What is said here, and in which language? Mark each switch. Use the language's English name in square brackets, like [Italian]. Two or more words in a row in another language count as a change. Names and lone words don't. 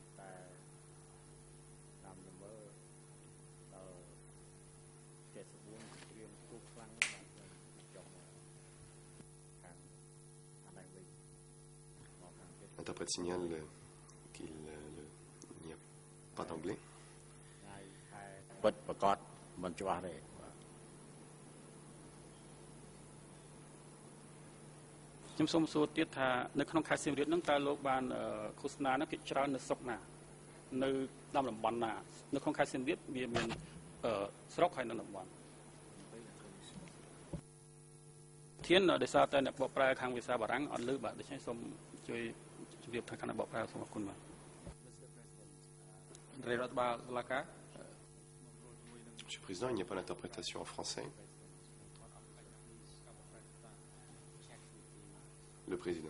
[French] L'interprète signale qu'il n'y a pas d'anglais. Je me suis dit que [Khmer] នៅក្នុងខេត្តសៀមរាបនឹងតើលោកបានឃោសនានឹងគេច្រើននៅស្រុកណានៅតាមតំបន់ណានៅក្នុងខេត្តសៀមរាបវាមានស្រុកហើយនៅតំបន់ ធានដោយសារតែអ្នកបកប្រែខាងភាសាបារាំងអត់ឮបាទដូច្នេះសូមជួយជម្រាបថាគណៈបកប្រែសូមអរគុណបាទរដ្ឋបាលតុលាការ [French] Monsieur le Président, il n'y a pas d'interprétation en français. Le Président.